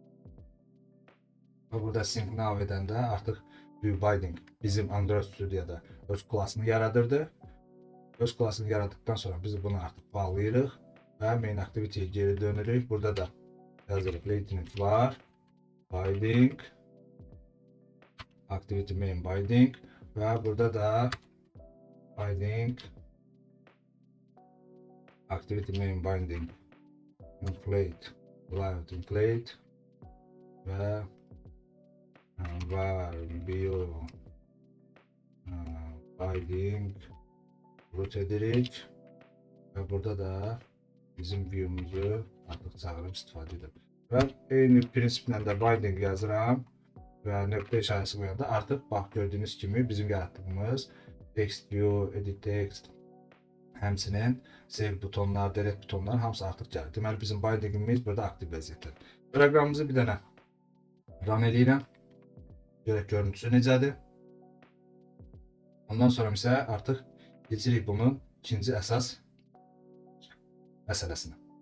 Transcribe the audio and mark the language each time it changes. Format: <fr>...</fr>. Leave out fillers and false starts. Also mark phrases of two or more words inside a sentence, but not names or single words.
<az>Və burada</az> <en>sync now</en> <az>edəndə artıq</az> <en>view binding</en> <az>bizim Android Studio'da öz klasını yaradırdı. Öz klasını yaratdıktan sonra biz bunu artıq bağlayırıq və</az> <en>main activity'ye</en> <az>geri dönürük. Burada da yazırıq latent var.</az> <en>Binding, activity main binding</en> <az>və burada da</az> <en>binding, activity main binding, inflate, live inflate</en> <az>və var</az> <en>view binding root</en> <az>edirik və burada da bizim view'umuzu artıq çağırıb istifadə edirik. Və eyni prinsiplə də binding yazıram və nöqtə işarəsi qoyanda artıq bax gördüyünüz kimi bizim yaratdığımız</az> <en>text view, edit text,</en> <az>həmçinin save butonlar, delete butonlar hamısı artıq gəlir. Deməli bizim bindingimiz burada aktiv vəziyyətdə. Proqramımızı bir dənə run eləyirəm. Görək görüntüsü necədir. Ondan sonra isə artıq keçirik bunun ikinci əsas məsələsinə.</az>